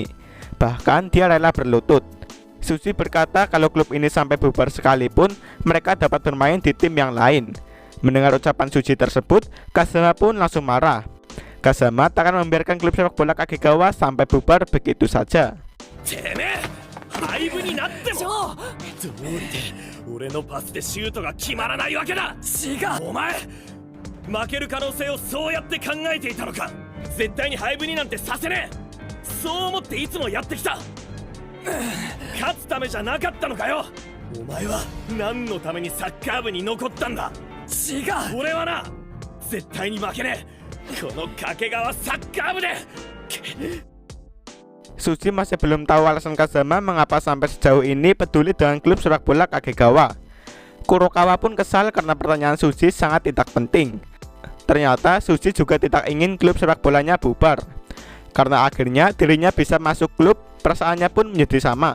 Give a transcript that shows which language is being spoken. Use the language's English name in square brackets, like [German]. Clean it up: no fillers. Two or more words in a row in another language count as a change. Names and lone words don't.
[Indonesian] Bahkan dia rela berlutut. Suji berkata kalau klub ini sampai bubar sekalipun, mereka dapat bermain di tim yang lain. Mendengar ucapan Suji tersebut, Kazama pun langsung marah. Kazama tak akan membiarkan klub sepak bola Kagegawa sampai bubar begitu saja. [Japanese] てめえ廃部になってもどうりで俺のパスでシュートが決まらないわけだ。違う、お前負ける可能性をそうやって考えていたのか。絶対に廃部になんてさせねえ。そう思っていつもやってきた。勝つためじゃなかったのかよ。お前は何のためにサッカー部に残ったんだ。違う、俺はな絶対に負けねえ。この掛川サッカー部で。 [Indonesian] Suji masih belum tahu alasan Kazama mengapa sampai sejauh ini peduli dengan klub sepak bola Kagegawa. Kurokawa pun kesal karena pertanyaan Suji sangat tidak penting. Ternyata Suji juga tidak ingin klub sepak bolanya bubar. Karena akhirnya dirinya bisa masuk klub, perasaannya pun menjadi sama.